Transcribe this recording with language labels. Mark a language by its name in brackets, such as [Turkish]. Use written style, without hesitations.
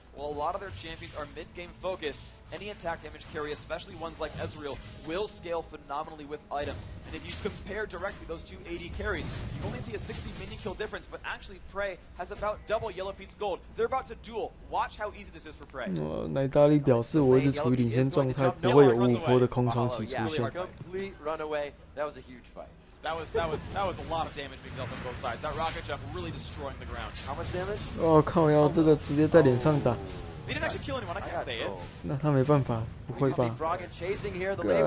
[English] While a lot of their champions are mid-game focused, any attack damage carry, especially ones like Ezreal, will scale phenomenally with items. And if you compare directly those two AD carries, you only see a 60 minion kill difference, but actually Prey has about double Yellowpete's gold. They're about to duel. Watch how easy this is for Prey. [Chinese] 奶大力表示我一直处于领先状态，不会有55%的空窗期出现。 [English] Complete runaway. That was a huge fight. That was a lot of damage being dealt on both sides. That rocket jump really destroying the ground. How much damage? [Chinese] 哦靠腰，这个直接在脸上打。 [English] They didn't actually kill anyone. I can't say it. [Chinese] 那他没办法，不会吧？ [English] Froggen chasing here. The